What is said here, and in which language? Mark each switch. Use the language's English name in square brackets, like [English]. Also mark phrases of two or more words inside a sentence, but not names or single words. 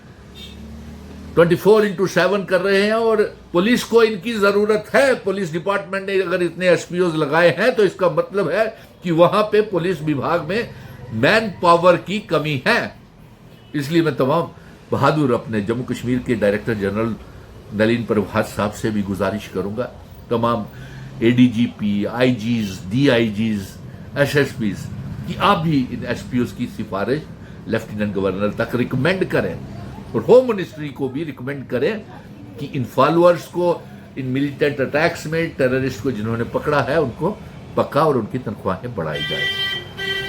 [Urdu] 24/7 کر رہے ہیں، اور پولیس کو ان کی ضرورت ہے، پولیس ڈپارٹمنٹ نے اگر اتنے ایس پی اوز لگائے ہیں تو اس کا مطلب ہے کہ وہاں پہ پولیس وبھاگ میں مین پاور کی کمی ہے۔ اس لیے میں تمام بہادر اپنے جموں کشمیر کے ڈائریکٹر جنرل نلین پربھات صاحب سے بھی گزارش کروں گا، تمام اے ڈی جی پی، آئی جیز، ڈی آئی جیز، ایس ایس پیز، کہ آپ بھی ان ایس پی اوز کی سفارش لیفٹیننٹ گورنر تک ریکمینڈ کریں، اور ہوم منسٹری کو بھی ریکمینڈ کریں کہ ان فالوورز کو، ان [English] militant attacks [Urdu] میں ٹیررسٹ کو جنہوں نے پکڑا ہے ان کو پکا اور ان کی تنخواہیں بڑھائی جائے۔